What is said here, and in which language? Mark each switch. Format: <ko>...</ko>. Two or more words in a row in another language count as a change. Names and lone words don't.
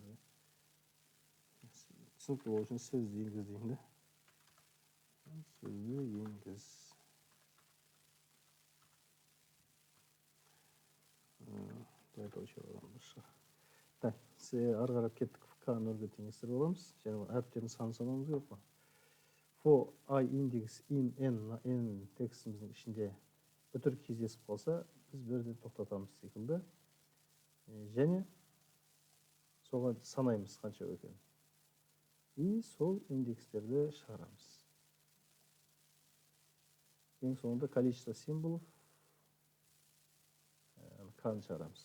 <kk>Түсінікті болу үшін сөзді енгіз деймін. Сөзді енгіз. Так, ары қарап кеттік. К0-ге теңестіріп аламыз. Және әріптердің санын санауымыз керек па?</kk> <en>For I index in n</en> <kk>текстіміздің ішінде үтір кездесіп қалса, біз бірден тоқтатамыз секілді. Және соған санаймыз қанша екен. И сол индекстерді шығарамыз. Ең соңында</kk> <ru>количество символов</ru> <kk>қан шығарамыз.</kk>